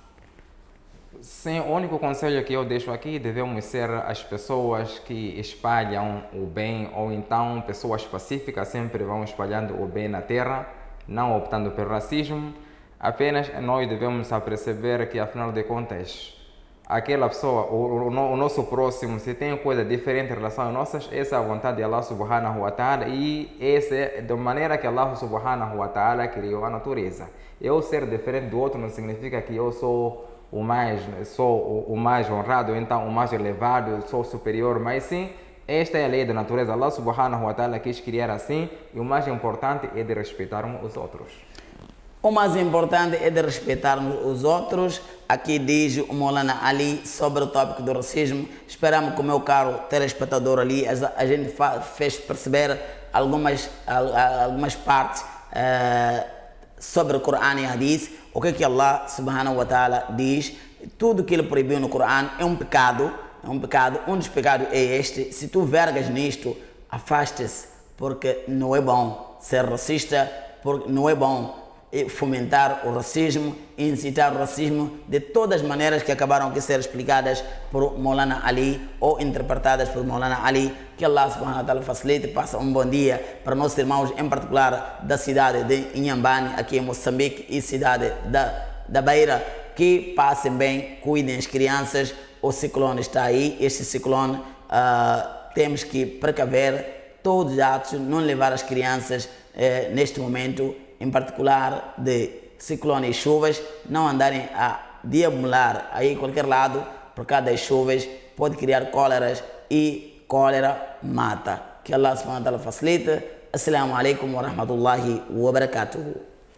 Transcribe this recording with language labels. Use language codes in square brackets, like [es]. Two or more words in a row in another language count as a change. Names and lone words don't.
[pt] Sim, o único conselho que eu deixo aqui, devemos ser as pessoas que espalham o bem, ou então pessoas pacíficas sempre vão espalhando o bem na terra, não optando pelo racismo. Apenas nós devemos perceber que, afinal de contas, aquela pessoa, o nosso próximo, se tem coisa diferente em relação a nossas, essa é a vontade de [ar] الله سبحانه وتعالى, [pt] e essa é da maneira que [ar] الله سبحانه وتعالى [pt] criou a natureza. Eu ser diferente do outro não significa que eu sou o mais honrado, então o mais elevado, sou superior, mas sim, esta é a lei da natureza. [ar] الله سبحانه وتعالى [pt] quis criar assim, e o mais importante é de respeitarmos os outros. O mais importante é de respeitarmos os outros. Aqui diz o Maulana Ali sobre o tópico do racismo. Esperamos que o meu caro telespectador ali, a gente fez perceber algumas partes sobre o Corão e Hadith. O que [ar] الله سبحانه وتعالى [pt] diz. Tudo que ele proibiu no Corão é um pecado. Um dos pecados é este. Se tu vergas nisto, afaste-se, porque não é bom ser racista, porque não é bom fomentar o racismo, incitar o racismo de todas as maneiras que acabaram de ser explicadas por Maulana Ali ou interpretadas por Maulana Ali. Que [ar] الله سبحانه وتعالى [pt] facilite, passa um bom dia para nossos irmãos, em particular da cidade de Inhambane, aqui em Moçambique, e cidade da Beira, que passem bem, cuidem as crianças. O ciclone está aí, este ciclone temos que precaver todos os atos, não levar as crianças neste momento, em particular de ciclone e chuvas, não andarem a deambular aí qualquer lado, por causa das chuvas, pode criar cóleras e cólera mata. Que [ar] الله سبحانه وتعالى [pt] facilite. [ar] السلام عليكم ورحمة الله وبركاته.